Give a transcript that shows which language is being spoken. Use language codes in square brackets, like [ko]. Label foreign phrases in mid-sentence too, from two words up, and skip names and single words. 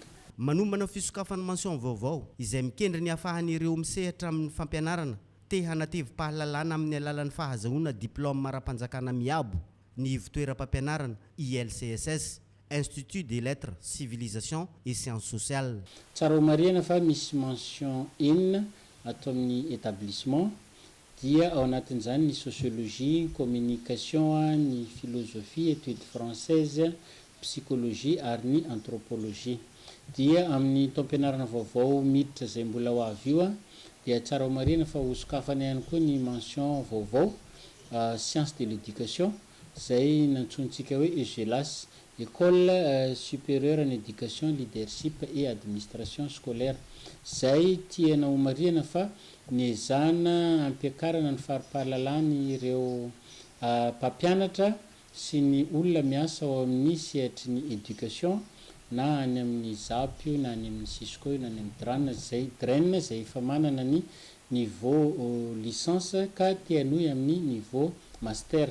[mg] Manomana fisokafana mention vaovao izay mikendry ny ahafahan'ireo misehatra amin'ny fampianarana te hanatevim-pahalalana amin'ny alalan'ny fahazahoana diplôme mara-panjakana miabo ny ivitoeram-pampianarana ILCSS, Institut des Lettres, Civilisation et Sciences Sociales. Tsara ho marihana fa misy mention enina ato amin'ny établissement dia ao anatin'izany ny sociologie, communication, ny philosophie, [fr] études françaises, [mg] psychologie ary ny anthropologie. Dia amin'ny taom-pianarana vaovao miditra zay mbola ho avy io dia tsara ho marihana fa hosokafana ihany koa ny mention vaovao [fr] sciences de l'éducation [mg] zay nantsontsika hoe EGELAS, École supérieure en éducation, leadership et administration scolaire. Zay tiana ho marihana fa niezana ampiakarana ny faripahalalany ireo mpampianatra sy ny olona miasa ao amin'ny sehatry ny éducation na any amin'ny zapio na any amin'ny siskoy na any amin'ny draine zay efa manana ny [fr] niveau licence [mg] ka tianohy amin'ny [fr] niveau master.